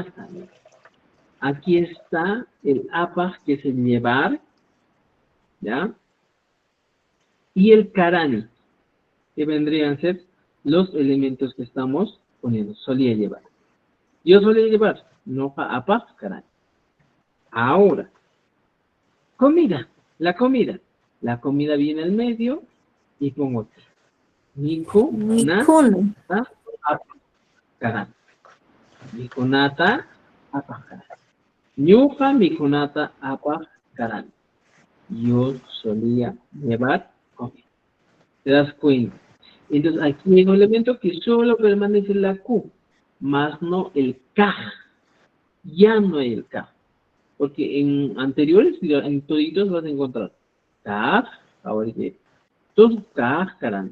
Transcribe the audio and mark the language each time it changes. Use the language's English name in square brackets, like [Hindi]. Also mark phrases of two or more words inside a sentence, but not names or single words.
[Spanish] Mira. aquí está el apaj, que es el llevar, ¿ya? Y el karani, que vendrían a ser los elementos que estamos poniendo. Solía llevar. Yo solía llevar, no [Quechua] apaj, karani. [Spanish] Ahora, comida, la comida. La comida viene al medio y pongo aquí. [Quechua] Miku, na, Mikun. ta, apaj, karani. Mikunata, apaj, karani. Ñuqa mikunata apaj, karani. [Spanish] Yo solía llevar comida. ¿Te das cuenta? Entonces aquí hay un elemento que solo permanece la Q, más no el K. Ya no hay el K. Porque en anteriores, en toditos vas a encontrar K, ahora que todos K, caramba.